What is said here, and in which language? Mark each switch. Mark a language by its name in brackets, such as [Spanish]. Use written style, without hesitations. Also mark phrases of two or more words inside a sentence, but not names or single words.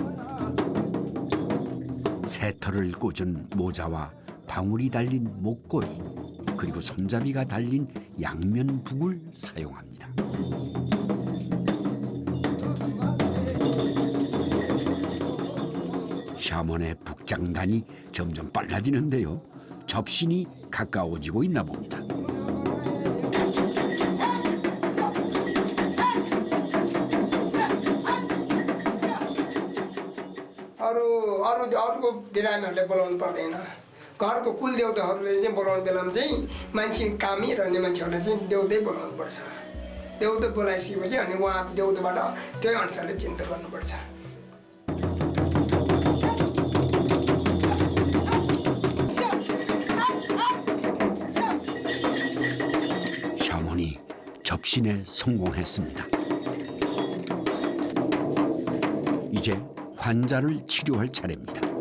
[Korean] 새털을 꽂은 모자와 방울이 달린 목걸이 그리고 손잡이가 달린 양면북을 사용합니다. 샤먼의 북장단이 점점 빨라지는데요. 접신이 가까워지고 있나 봅니다. [Nepali] अरूको बिरामीहरूले बोलाउनु पर्दैन घरको कुल देवताहरूले चाहिँ बोलाउने बेलामा चाहिँ मान्छे कामी रहने मान्छेहरूले चाहिँ देउतै बोलाउनु पर्छ देउतो बोलाइसकेपछि अनि उहाँ देउतोबाट त्यही अनुसारले चिन्ता गर्नुपर्छ [Korean] 샤먼이 접신에 성공했습니다. 이제 환자를 치료할 차례입니다.